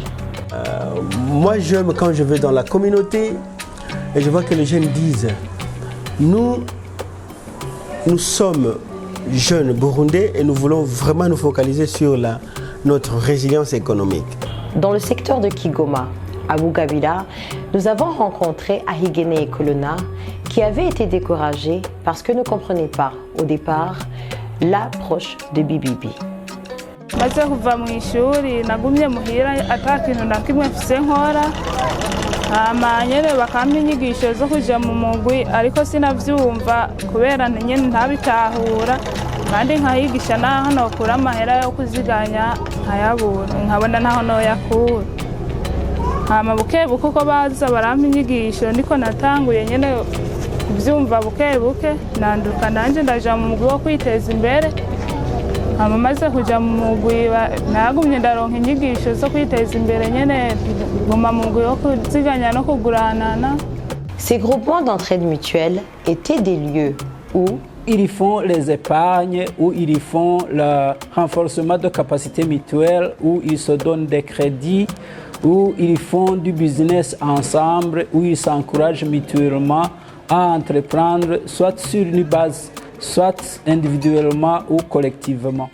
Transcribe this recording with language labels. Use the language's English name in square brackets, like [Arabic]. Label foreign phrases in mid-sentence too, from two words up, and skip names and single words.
[French] Moi, j'aime quand je vais dans la communauté et je vois que les jeunes disent nous sommes jeunes burundais et nous voulons vraiment nous focaliser sur notre résilience économique. Dans le secteur de Kigoma, à Bugabira, nous avons rencontré Ahigene et Kolona qui avaient été découragés parce que ne comprenaient pas au départ l'approche de BBB. [Rundi] Maze kuva mu ishuri nagumye muhira atakintu nakimwe mfise nkora nyene bakampa inyigisho zo kuja mu mugwi ariko sinavyumva kubera nyene ntabitahura kandi nkahigisha naho nokura amahera yo kuziganya nkayabura nkabona naho noyakura. Hama bukebuke uko baza barampa inyigisho niko natanguye nyene kuvyumva bukebuke nanduka nanje ndaja mu mugwi wo kwiteza imbere. Maze kuja mu mugwi nagumye ndaronka inyigisho zo kwiteza imbere nyene guma mu mugwi wo kuziganya no kuguranana. [French] Ces groupements d'entraide mutuelle étaient des lieux où ils font les épargnes, où ils font le renforcement de capacités mutuelles, où ils se donnent des crédits, où ils font du business ensemble, où ils s'encouragent mutuellement à entreprendre, soit sur une base, soit individuellement ou collectivement.